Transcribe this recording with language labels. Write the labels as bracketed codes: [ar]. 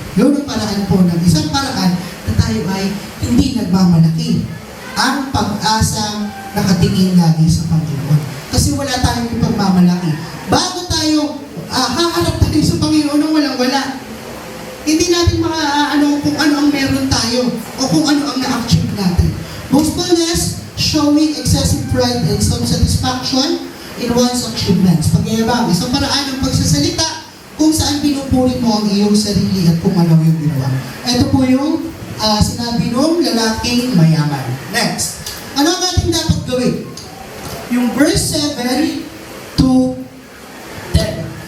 [tl] Yun ang paraan po ng isang paraan na tayo ay hindi nagmamalaki. Ang pag-asang nakatingin lagi sa Panginoon. Kasi wala tayong ipagmamalaki. Bago tayo haharap tayo sa Panginoon ng walang-wala, hindi natin kung ano ang meron tayo o kung ano ang na-achieve natin. [en] Boastfulness, showing excessive pride and self-satisfaction in one's achievements. [tl] Pagyayabang, isang paraan ng pagsasalita kung saan pinupuri mo ang iyong sarili at kung ano yung ginawa. Ito po yung sinabi nung lalaking mayaman. Next. Ano ang ating dapat gawin? Yung verse 7 to 10.